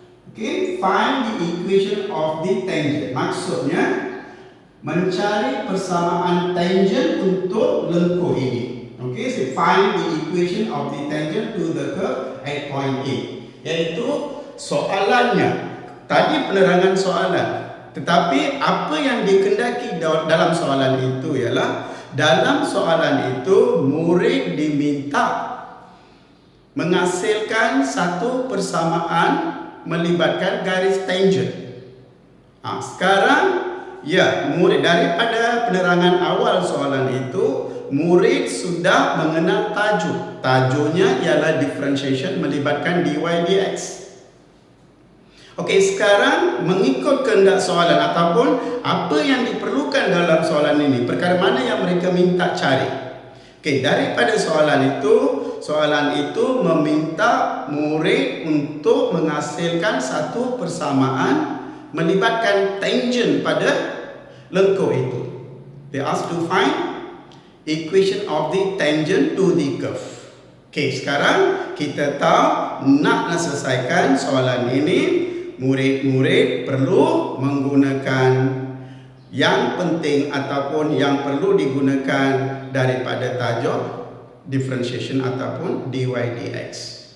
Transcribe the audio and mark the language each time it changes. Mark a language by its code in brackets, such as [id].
[ms] Okey, [en] find the equation of the tangent. [ms] Maksudnya mencari persamaan tangent untuk lengkung ini. [en] Okey, so find the equation of the tangent to the curve at point A. [ms] Iaitu soalannya. Tadi penerangan soalan. Tetapi apa yang dikendaki dalam soalan itu ialah dalam soalan itu murid diminta menghasilkan satu persamaan melibatkan garis tangent. Sekarang murid daripada penerangan awal soalan itu murid sudah mengenal tajuk. Tajuknya ialah differentiation melibatkan dy dx. Okey, sekarang mengikut kehendak soalan ataupun apa yang diperlukan dalam soalan ini, perkara mana yang mereka minta cari. Okey, daripada soalan itu meminta murid untuk menghasilkan satu persamaan melibatkan tangent pada lengkung itu. [en] They ask to find equation of the tangent to the curve. [ms] Okey, sekarang kita tahu nak selesaikan soalan ini, murid-murid perlu menggunakan yang penting ataupun yang perlu digunakan daripada tajuk differentiation ataupun dy dx.